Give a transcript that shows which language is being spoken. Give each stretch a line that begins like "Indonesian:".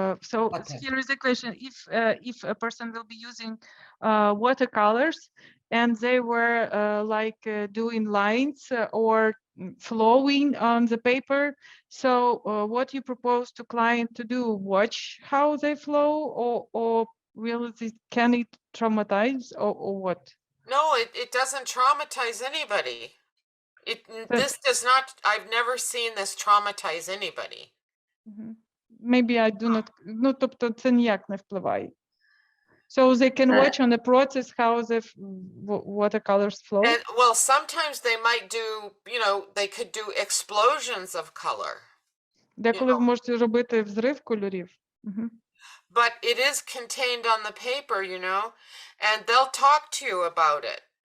English: So here is a question: if a person will be using watercolors and they were doing lines or flowing on the paper, so what you propose to client to do? Watch how they flow, or can it traumatize, or what? No, it doesn't traumatize anybody. This does not. I've never seen this traumatize anybody. Maybe I do not.
Ukrainian: Ну, тобто це ніяк не впливає.
English: So they can watch on the process how the watercolors flow. And, well, sometimes they might do, they could do explosions of color.
Ukrainian: Деколи ви можете робити взрив кольорів.
English: But it is contained on the paper, and they'll talk to you about it.